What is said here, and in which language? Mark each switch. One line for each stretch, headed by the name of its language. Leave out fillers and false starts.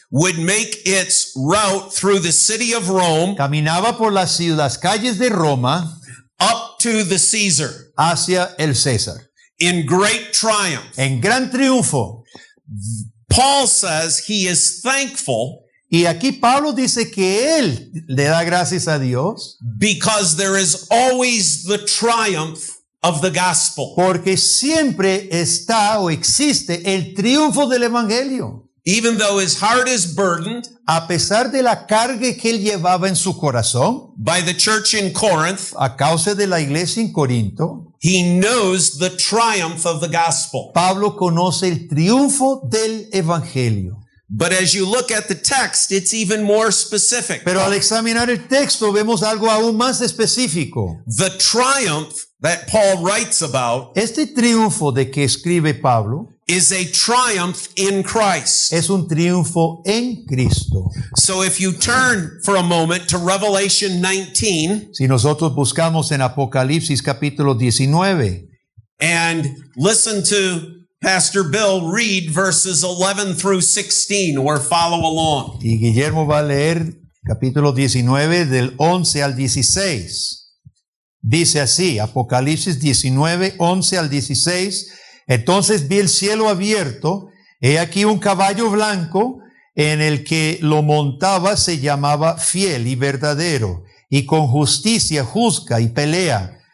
English: would make its route through the city of Rome,
Spanish: caminaba por las calles de Roma,
English: up to the Caesar,
Spanish: hacia el César,
English: in great triumph.
Spanish: en gran triunfo.
English: Paul says he is thankful.
Spanish: Y aquí Pablo dice que él le da gracias a Dios,
English: because there is always the triumph of the gospel.
Spanish: porque siempre está o existe el triunfo del evangelio.
English: even though his heart is burdened
Spanish: a pesar de la carga que él llevaba en su corazón,
English: by the church in Corinth,
Spanish: a causa de la iglesia en Corinto,
English: he knows the triumph of the gospel.
Spanish: Pablo conoce el triunfo del evangelio.
English: But as you look at the text, it's even more specific.
Spanish: Pero al examinar el texto vemos algo aún más específico.
English: The triumph that Paul writes about
Spanish: Este triunfo de que escribe Pablo
English: is a triumph in Christ.
Spanish: es un triunfo en Cristo.
English: So if you turn for a moment to Revelation 19
Spanish: Si nosotros buscamos en Apocalipsis capítulo 19
English: and listen to Pastor Bill read verses 11 through 16 or follow along.
Spanish: y Guillermo va a leer capítulo 19 del 11 al 16. Dice así, Apocalipsis 19, 11 al 16. Entonces vi el cielo abierto, he aquí un caballo blanco, en el que lo montaba se llamaba Fiel y Verdadero, y con justicia juzga y pelea.